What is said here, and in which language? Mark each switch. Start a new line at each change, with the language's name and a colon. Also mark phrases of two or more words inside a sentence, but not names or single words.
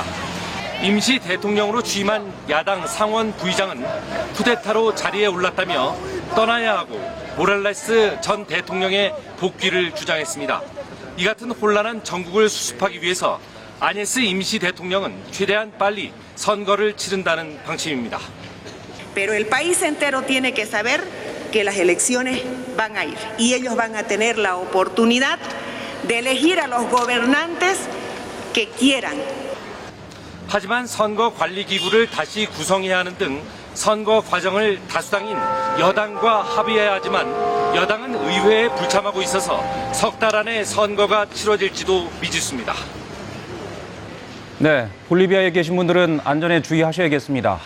Korean: 임시 대통령으로 취임한 야당 상원 부의장은 쿠데타로 자리에 올랐다며 떠나야 하고 모랄레스 전 대통령의 복귀를 주장했습니다. 이 같은 혼란한 정국을 수습하기 위해서 아녜스 임시 대통령은 최대한 빨리 선거를 치른다는 방침입니다.
Spanish: Pero el país entero tiene que saber que las elecciones van a ir y ellos van a tener la oportunidad de elegir a los gobernantes que quieran.
Korean: 하지만 선거 관리 기구를 다시 구성해야 하는 등 선거 과정을 다수당인 여당과 합의해야 하지만 여당은 의회에 불참하고 있어서 석 달 안에 선거가 치러질지도 미지수입니다. 네, 볼리비아에 계신 분들은 안전에 주의하셔야겠습니다.